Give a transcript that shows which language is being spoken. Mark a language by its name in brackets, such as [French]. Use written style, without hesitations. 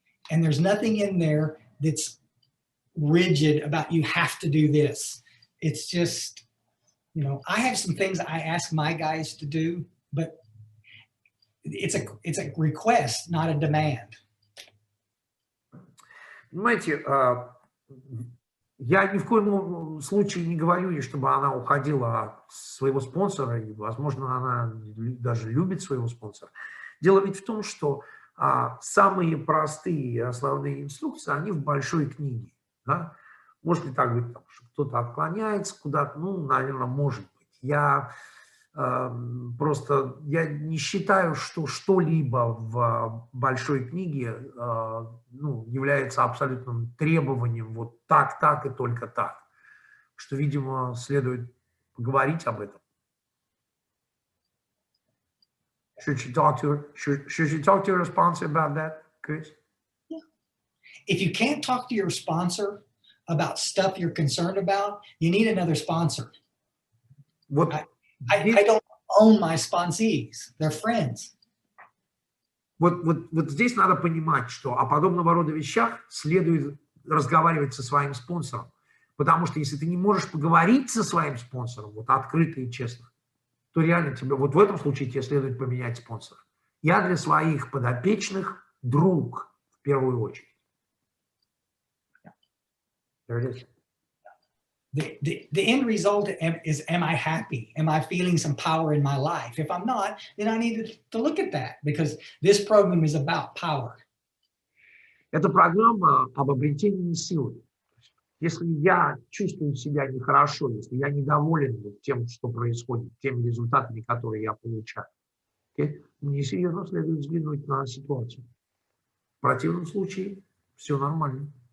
[English] And there's nothing in there that's rigid about you have to do this. It's just, I have some things I ask my guys to do, but it's a request, not a demand. [Russian] Понимаете, я ни в коем случае не говорю ей, чтобы она уходила от своего спонсора, и, возможно, она даже любит своего спонсора. Дело ведь в том, что самые простые и основные инструкции, они в большой книге. Да? Может ли так быть, что кто-то отклоняется куда-то? Наверное, может быть. Я не считаю, что что-либо в большой книге является абсолютным требованием вот так и только так. Что, видимо, следует поговорить об этом. [English] Should you talk to your sponsor about that, Chris? Yeah. If you can't talk to your sponsor about stuff you're concerned about, you need another sponsor. [Russian] Вот. [English] I don't own my sponsees. They're friends. [Russian] Вот здесь надо понимать, что о подобного рода вещах следует разговаривать со своим спонсором, Потому что если ты не можешь поговорить со своим спонсором, вот открыто и честно, то реально тебе, вот в этом случае тебе следует поменять спонсора. Я для своих подопечных друг в первую очередь. [English] There it is. The end result is, am I happy? Am I feeling some power in my life? If I'm not, then I need to look at that, because this program is about power. [Russian] Это программа об обретении силы. Если я чувствую себя нехорошо, если я недоволен тем, что происходит, теми результатами, которые я получаю, мне серьезно следует взглянуть на ситуацию. В противном случае все нормально.